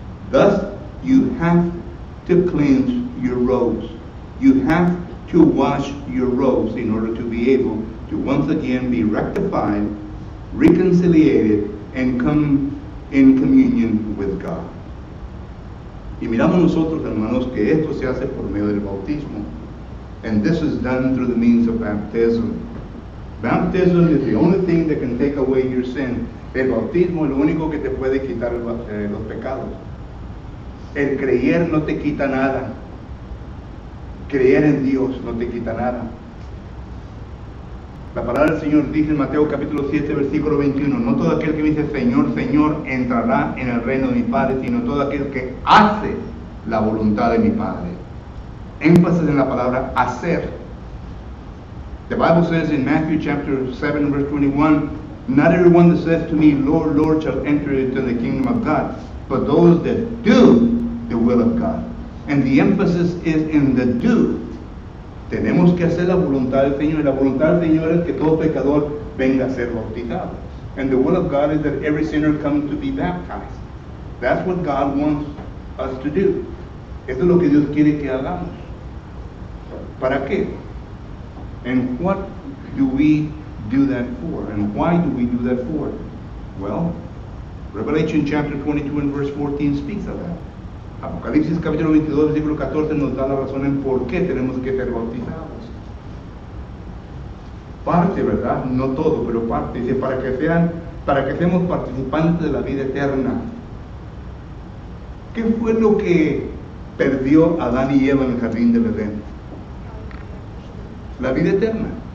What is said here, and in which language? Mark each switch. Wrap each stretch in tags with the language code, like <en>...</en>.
<en>Thus, you have to cleanse your robes. You have to wash your robes in order to be able to once again be rectified, reconciliated, and come in communion with God.</en> <es>Y miramos nosotros, hermanos, que esto se hace por medio del bautismo.</es> <en>And this is done through the means of baptism. Baptism is the only thing that can take away your sin.</en> <es>El bautismo es lo único que te puede quitar los pecados. El creer no te quita nada. Creer en Dios no te quita nada. La palabra del Señor dice en Mateo capítulo 7, versículo 21, no todo aquel que me dice Señor, Señor, entrará en el reino de mi Padre, sino todo aquel que hace la voluntad de mi Padre. Énfasis en la palabra hacer.</es> <en>The Bible says in Matthew chapter 7 verse 21, not everyone that says to me, Lord, Lord, shall enter into the kingdom of God, but those that do the will of God. And the emphasis is in the do.</en> <es>Tenemos que hacer la voluntad del Señor, y la voluntad del Señor es que todo pecador venga a ser bautizado.</es> <en>And the will of God is that every sinner comes to be baptized. That's what God wants us to do.</en> <es>Eso es lo que Dios quiere que hagamos. ¿Para qué?</es> <en>And what do we do that for? And why do we do that for? Well, Revelation chapter 22 and verse 14 speaks of that.</en> <es>Apocalipsis capítulo 22 versículo 14 nos da la razón en por qué tenemos que ser bautizados. Parte, ¿verdad? No todo, pero parte. Dice, para que seamos participantes de la vida eterna. ¿Qué fue lo que perdió Adán y Eva en el jardín del Edén? La vida eterna.</es>